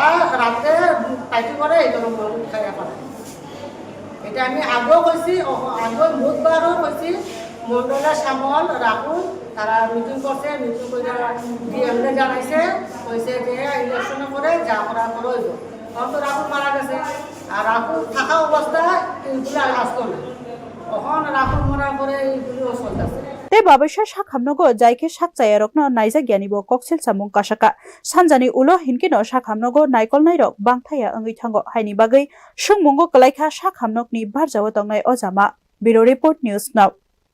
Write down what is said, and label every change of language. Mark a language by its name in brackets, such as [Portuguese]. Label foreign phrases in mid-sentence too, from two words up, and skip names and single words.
[Bangla] রাতে পাইটি করে এটা খাইয়া পারে এটা আমি আগেও কইছি আগে বুধবারও কইছি মন্ডলা শ্যামল রাহুল তারা মিটিং করছে মিটিং করে ডিএমকে জানাইছে কইছে যে ইলেকশনে করে যা করা করইব তখন তো রাহুল মারা গেছে আর রাহুল থাকা অবস্থায় এইগুলো আসতো না তখন রাহুল মরার পরে এইগুলো চলতেছে [Kok Borok] te babasha Shakhamnogo jaike sakchayarokno naija gyanibo koksil samung kasaka sanjani ulo hinkino Shakhamnogo naikol nairok bangthaya angui thango haini bagai sungmungo kalaikha Shakhamnokni barjawo tongnai ojama Bureau Report News Now